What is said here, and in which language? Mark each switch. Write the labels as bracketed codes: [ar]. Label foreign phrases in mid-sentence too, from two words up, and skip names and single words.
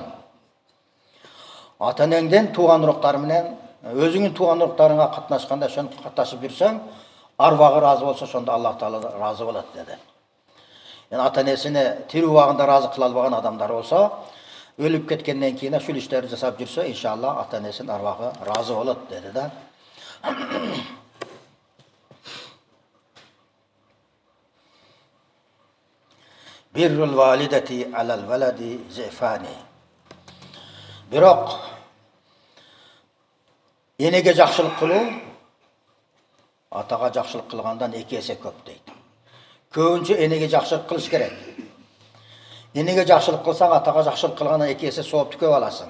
[ky] Ата-энеңден тууган уруктары менен өзүңүн тууган уруктарыңа катнашканда ошону катташып жүрсөң, арбагы разы болсо, ошондо Аллах Таала разы болот деди. Yani ата-энесине тирүү убагында разы кыла албаган адамдар болсо, өлүп кеткенден кийин ушул иштерди жасап жүрсө, иншалла ата-энесинин арбагы разы болот деди да. [ar] برّ الوالدة على الوالد ضعفان. [ky] Бирок энеге жакшылык кылуу атага жакшылык кылгандан 2 эсе көп дейт. Көбүнчө энеге жакшылык кылыш керек. Энеге жакшылык кылсаң, атага жакшылык кылгандан 2 эсе соопту көп аласың.